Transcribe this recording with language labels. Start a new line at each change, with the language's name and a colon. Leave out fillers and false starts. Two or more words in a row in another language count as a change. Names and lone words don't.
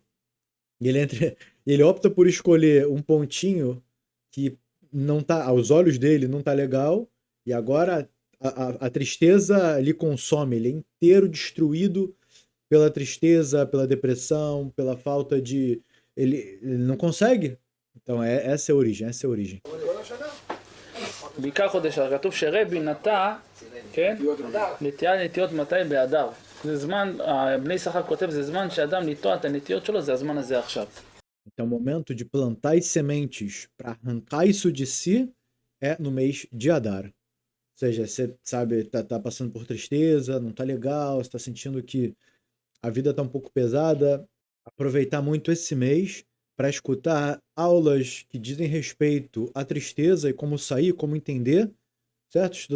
Portuguese: E ele opta por escolher um pontinho que não tá, aos olhos dele não tá legal, e agora a tristeza lhe consome, ele é inteiro destruído pela tristeza, pela depressão, pela falta de... Ele não consegue. Então essa é a origem, essa é a origem.
Hebrew: בעיקר חודש אדר. כתוב שרבי נטע, כן? נטיות מתי? באדר. זה זמן, בני יששכר כותב, זה זמן שאדם לטוע את הנטיות שלו, זה הזמן הזה עכשיו.
Portuguese: Então o momento de plantar as sementes para arrancar isso de si é no mês de Adar. Ou seja, você sabe, tá passando por tristeza, não tá legal, você tá sentindo que a vida tá um pouco pesada. Aproveitar muito esse mês para escutar aulas que dizem respeito à tristeza e como sair, como entender, certo?